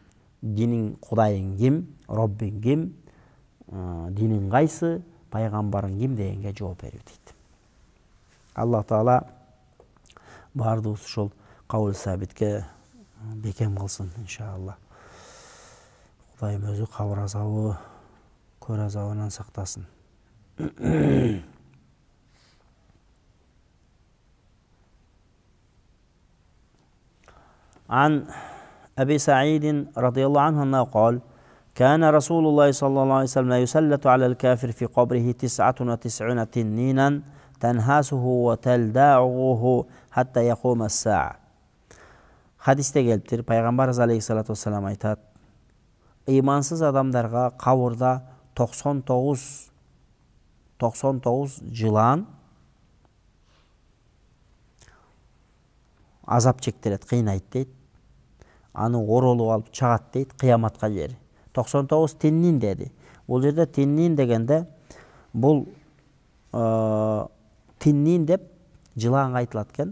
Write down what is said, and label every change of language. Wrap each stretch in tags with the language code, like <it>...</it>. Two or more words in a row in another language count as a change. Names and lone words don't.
<ky>Диниң, Кудайың ким, Роббиң ким, диниң кайсы, пайгамбарың ким дегенге жооп берүү дейт. Аллах Таала баардыгыбыз ошол</ky> <ar>القول الثابت</ar> <ky>бекем кылсын иншалла. Кудайым өзү кабыр азабы, көр азабынан сактасын.</ky> <ar>عن أبي سعيد رضي الله عنه أنه قال كان رسول الله صلى الله عليه وسلم يسلط على الكافر في قبره 99 تنينا تنهاسه وتلدعه حتى يقوم الساعة.</ar> <ky>Хадисте келиптир. Пайгамбарыбыз</ky> <ar>عليه الصلاة والسلام</ar> <ky>aytat: İmansız adamlarga kaburda 99 жылан азап чектирет, кыйнайт дейт. Аны оролуп алып чагат дейт кыяматка жери. 99 тиннин деди. Бул жерде тиннин дегенде бул тиннин деп жылаанга айтылат экен.</ky>